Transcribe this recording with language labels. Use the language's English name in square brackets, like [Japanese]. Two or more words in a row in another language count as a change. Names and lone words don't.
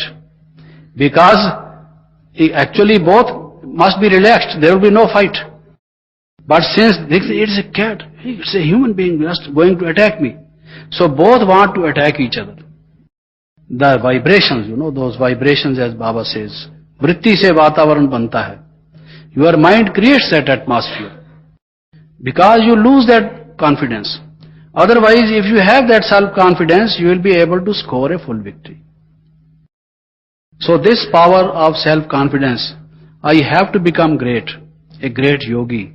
[English] Because actually both must be relaxed, there will be no fight. But since it's a cat, it's a human being just going to attack me. So both want to attack each other. The vibrations, those vibrations, as Baba says, [Hindi] वृत्ति से वातावरण बनता है. [English] Your mind creates that atmosphere. Because you lose that confidence. Otherwise, if you have that self-confidence, you will be able to score a full victory. So this power of self-confidence, I have to become great, a great yogi.